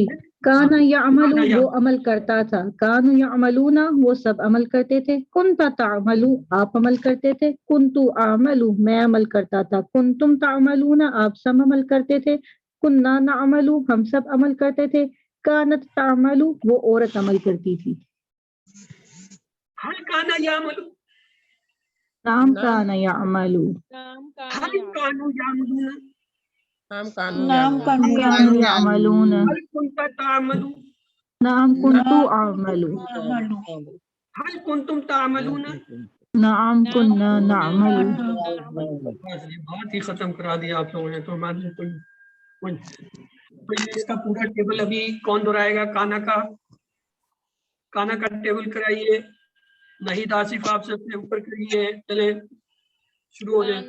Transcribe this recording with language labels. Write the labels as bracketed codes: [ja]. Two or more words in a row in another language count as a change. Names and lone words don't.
[ar] كان يعمل, [hi] वो अमल करता था। [ar] كانوا يعملون, [hi] वो सब अमल करते थे। [ar] كنت تعمل, [hi] आप अमल करते थे। [ar] كنت أعمل, [hi] मैं अमल करता था। [ar] كنتم تعملون, [hi] आप सब अमल करते थे। [ar] كنا نعمل, [hi] हम सब अमल करते थे। [ar] كانت تعمل, [hi] वो औरत अमल करती थी। [ar] هل كان يعمل, نعم كان يعمل, هل كانوا يعملون, نعم كانوا يعملون, هل كنت تعمل, نعم كنت أعمل, هل كنتم تعملون, نعم كنا نعمل. [hi] बस ये बहुत ही खत्म करा दिया आप लोगों ने। तो मान कोई इसका पूरा टेबल अभी कौन दोहराएगा? काना का टेबल कराइए। नहीं आसिफ, आप सबसे ऊपर करिए। चले शुरू हो जाए।